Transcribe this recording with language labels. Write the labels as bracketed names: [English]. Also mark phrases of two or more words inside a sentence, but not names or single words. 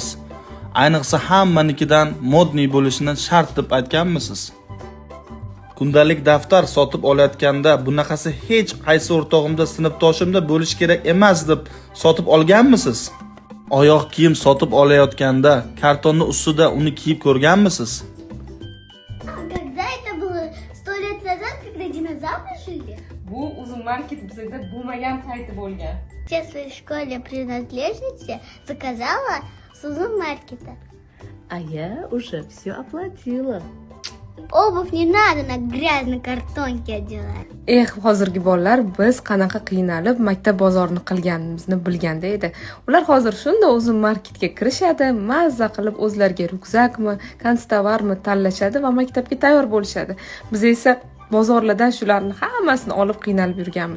[Uzbek] Ayniqsa hammanikidan modniy bo'lishini shart deb aytganmisiz? Kundalik daftar sotib olayotganda bunaqasi hech qaysi o'rtog'imda, sinfdoshimda bo'lish kerak emas deb sotib olganmisiz? Oyoq kiyim sotib olayotganda kartonni ustida uni kiyib ko'rganmisiz? [Russian] Когда это было? 100 лет назад, когда динозавры жили? [Uzbek] Bu uzun market bizda bo'lmagan payti bo'lgan. [Russian] Все своей школе принадлежности заказала с Узумаркета. А я уже все оплатила. Обувь не надо на грязной картонке одевать. [Uzbek] Hozirgi bolalar biz qanaqa qiynalib maktab bozorini qilganimizni bilganda edi. Ular hozir shunda uzun marketga kirishadi, mazza qilib o'zlariga ryukzakmi, konstovarmi tanlashadi va maktabga tayyor bo'lishadi. Biz esa bozorlardan shularni hammasini olib qiynalib yurganmiz.